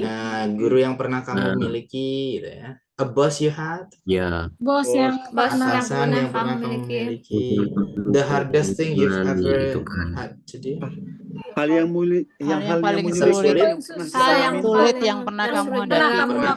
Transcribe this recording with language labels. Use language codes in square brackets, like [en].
[id] Nah, guru yang pernah kamu miliki gitu ya. A boss you had. Bos yang Atasan yang pernah kamu miliki. [en] The hardest thing you've ever had to do. [id] hal yang paling sulit. Hal yang sulit yang pernah kamu hadapi.